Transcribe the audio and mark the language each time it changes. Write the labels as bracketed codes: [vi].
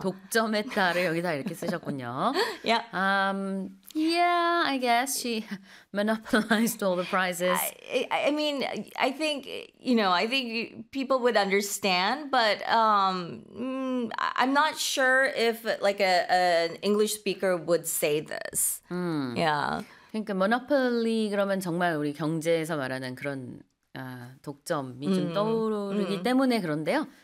[ko] 독점했다를 여기다 이렇게 쓰셨군요. [en] Yeah. Yeah, I guess she monopolized all the prizes. I think people would understand, but I'm not sure if like an English speaker would say this. Yeah. [ko] 그러니까 monopoly 그러면 정말 우리 경제에서 말하는 그런 독점이 좀 떠오르기 때문에 그런데요.